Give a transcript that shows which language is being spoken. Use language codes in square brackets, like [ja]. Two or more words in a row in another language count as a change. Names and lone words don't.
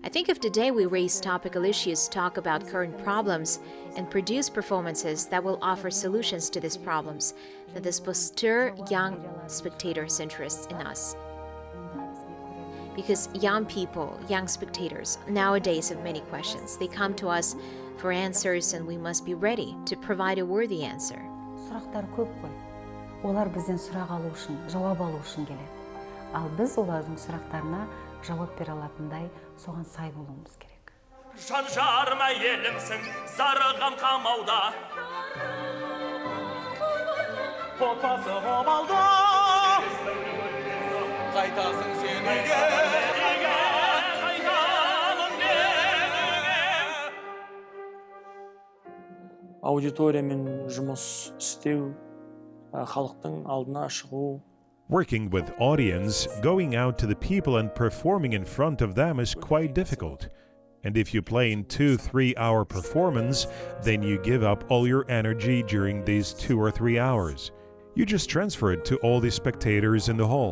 [en] I think if today we raise topical issues, talk about current problems, and produce performances that will offer solutions to these problems, then this will stir young spectators' interests in us. Because young people, young spectators, nowadays have many questions. They come to us for answers and we must be ready to provide a worthy answer. [kk] Сұрақтар көп қой. Олар бізден сұрақ алу үшін, жауап алу үшін келеді. Ал біз олардың сұрақтарына жауап бере алатындай соған сай болуымыз керек. Жан жарыма елімсің, зарыған қамауда. Отбасы қомалда. Қайтасың сен үйге. Аудиториямен жұмыс істеу, халықтың алдына шығу. [en] Working with audience, going out to the people and performing in front of them is quite difficult. And if you play in 2-3 hour performance, then you give up all your energy during these 2 or 3 hours. You just transfer it to all the spectators in the hall.